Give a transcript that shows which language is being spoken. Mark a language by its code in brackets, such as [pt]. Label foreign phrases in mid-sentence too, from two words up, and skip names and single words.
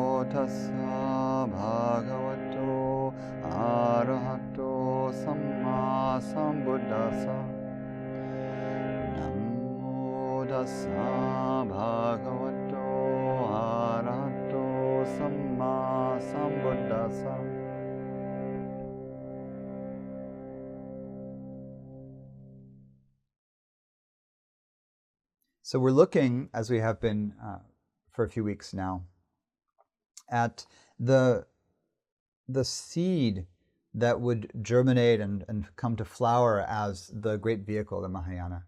[pi] tassa bhagavato arahato samma sambuddhassa. Namo tassa bhagavato arahato samma sambuddhassa. [en] So we're looking, as we have been for a few weeks now, at the seed that would germinate and come to flower as the great vehicle, the Mahayana.